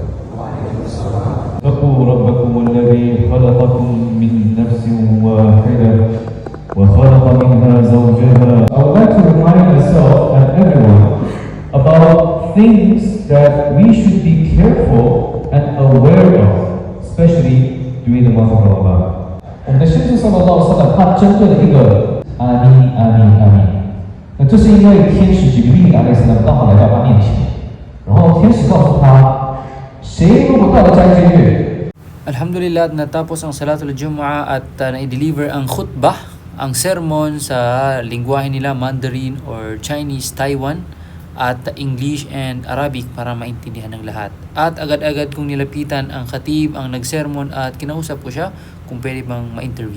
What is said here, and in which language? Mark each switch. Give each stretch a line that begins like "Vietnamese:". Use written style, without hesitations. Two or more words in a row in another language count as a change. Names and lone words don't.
Arabic: اتقوا ربكم الذي خلقكم من نفس واحدة وخلق منها زوجها.
English: I would like to remind myself and everyone about things that we should be careful and aware of, especially during the month of Ramadan.
Chinese: 我们的先知
Arabic: صلى الله عليه وسلم
Chinese: 他针对了一个阿弥阿弥阿弥。那这是因为天使吉布利阿莱斯呢刚好来到他面前，然后天使告诉他，谁如果到了斋戒月，
Filipino: Alhamdulillah, natapos ang
Arabic: صلاة الجمعة
Filipino: at na-deliver ang khutbah, ang sermon sa lingwahe nila
English: Mandarin or Chinese,
Filipino: Taiwan at
English: English and Arabic
Filipino: para maintindihan ng lahat. At agad-agad kong nilapitan ang khatib, ang nagsermon at kinausap ko siya kung pwede bang ma-interview.